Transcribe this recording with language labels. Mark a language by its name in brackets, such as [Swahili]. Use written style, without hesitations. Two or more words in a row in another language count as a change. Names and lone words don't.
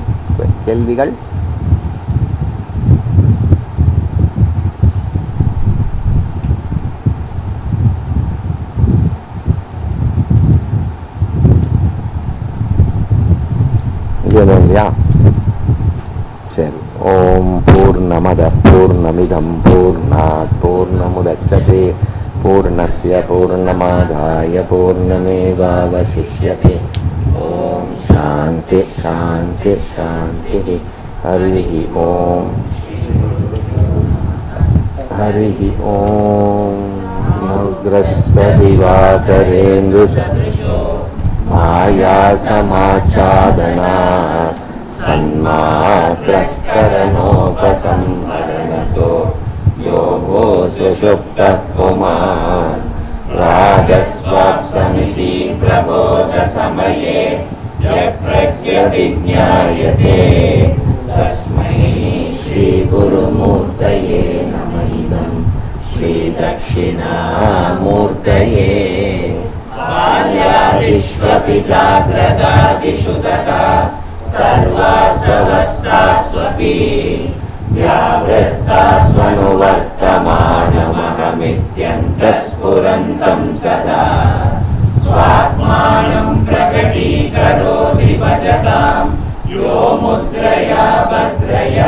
[Tamil] கேள்விகள்? இல்லையா? [Sanskrit] சரி. ॐ पूर्णमदः पूर्णमिदं पूर्णात् पूर्णमुदच्यते पूर्णस्य पूर्णमादाय पूर्णमेवावशिष्यते. ॐ शान्तिः शान्तिः शान्तिः. हरिः ॐ। हरिः ॐ. नक्रस्त दिवाकरेन्दु सदृशो माया समाच्छादना सन्मात्रकरणोपसंहरणतो योगो सुषुप्तः पुमान् राजस्वाप्समिति प्रबोध समये यप्रक्यविज्ञायते तस्मै श्री गुरुमूर्तये नम इदं श्री दक्षिणामूर्तये. बाल्यादिष्वपि जाग्रदादिषु तथा सर्वास्वस्थास्वपि व्यावृत्तास्वनुवर्तमानमहमित्यन्तःस्फुरन्तं सदा स्वात्मानं प्रकटीकरोति भजतां यो मुद्रया भद्रया.